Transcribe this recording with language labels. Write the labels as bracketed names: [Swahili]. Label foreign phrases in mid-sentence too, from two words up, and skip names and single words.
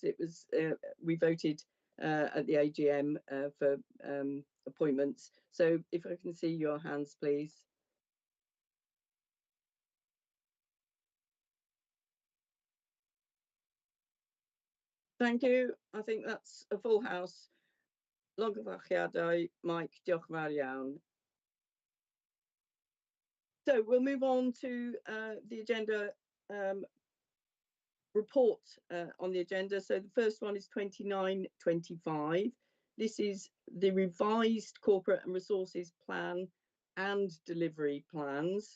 [English] It was we voted at the AGM for appointments. So if I can see your hands, please. Thank you. I think that's a full house. [Welsh] Llongyfarchiadau, Mike, diolch yn fawr iawn. [English] So we'll move on to the agenda report on the agenda. So the first one is 2925. This is the revised corporate and resources plan and delivery plans.